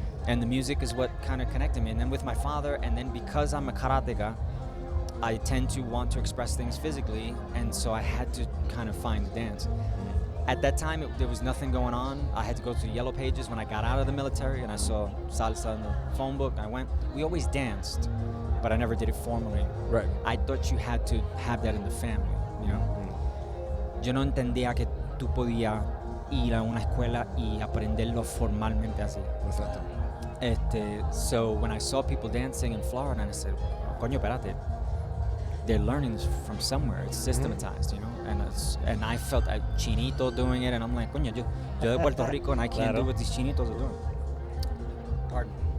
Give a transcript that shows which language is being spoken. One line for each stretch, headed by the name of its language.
English: And the music is what kind of connected me. And then with my father, and then because I'm a karateka, I tend to want to express things physically, and so I had to kind of find the dance. At that time, there was nothing going on. I had to go to the Yellow Pages when I got out of the military, and I saw salsa in the phone book. We always danced, but I never did it formally. Right. I thought you had to have that in the family, you know?
Spanish: Yo no entendía que tú podías ir a una escuela y aprenderlo formalmente así. Exacto.
English: So when I saw people dancing in Florida, and I said,
Spanish: coño, espérate.
English: They're learning this from somewhere. It's systematized, you know. And I felt a chinito doing it, and I'm like,
Spanish: coño, yo de Puerto Rico,
English: and I can't do what these chinitos are doing. Pardon.